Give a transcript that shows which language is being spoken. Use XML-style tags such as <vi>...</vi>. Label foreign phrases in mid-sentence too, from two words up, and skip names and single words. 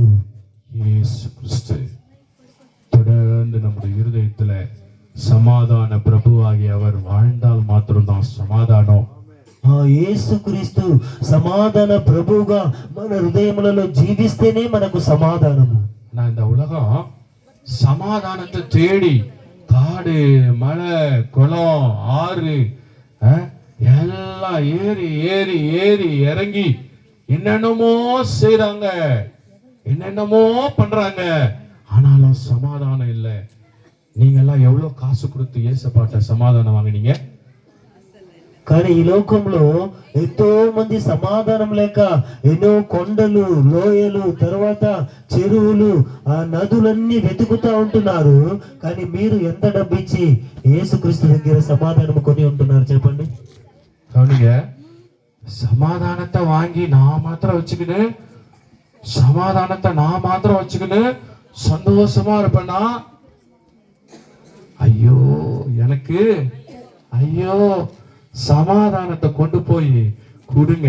<ta>இயேசு கிறிஸ்து தொடர்ந்து நம்முடைய இருதயத்துல சமாதான பிரபுவாகி அவர் வாழ்ந்தால் மாத்திரம்தான் சமாதானம்.</ta> <te>యేసుక్రీస్తు సమాధాన ప్రభువుగా మన హృదయములలో జీవిస్తేనే మనకు సమాధానము.</te> <ta>நான் இந்த உலகம் சமாதானத்தை தேடி காடு மலை குளம் ஆறு எல்லாம் ஏறி ஏறி ஏறி இறங்கி என்னென்னமோ செய்றாங்க, என்னென்னமோ பண்றாங்க, ஆனாலும் சமாதானம் இல்லை. நீங்க எல்லாம் எவ்வளவு காசு கொடுத்து ஏசப்பாட்ட சமாதானம் வாங்கினீங்க?</ta> <te>కానీ ఈ లోకంలో ఎంతో మంది సమాధానం లేక ఎన్నో కొండలు లోయలు తర్వాత చెరువులు ఆ నదులన్నీ వెతుకుతా ఉంటున్నారు. కానీ మీరు ఎంత డబ్బు ఇచ్చి యేసుక్రీస్తు దగ్గర సమాధానం కొని ఉంటున్నారు చెప్పండి?</te> <ta>கவனிங்க, சமாதானத்தை வாங்கி நான் மாத்திரம் வச்சுக்கிட்டு சந்தோஷமா இருப்பேன்னா, ஐயோ எனக்கு ஐயோ சமாதானத்தை கொண்டு போய் கொடுங்க.</ta>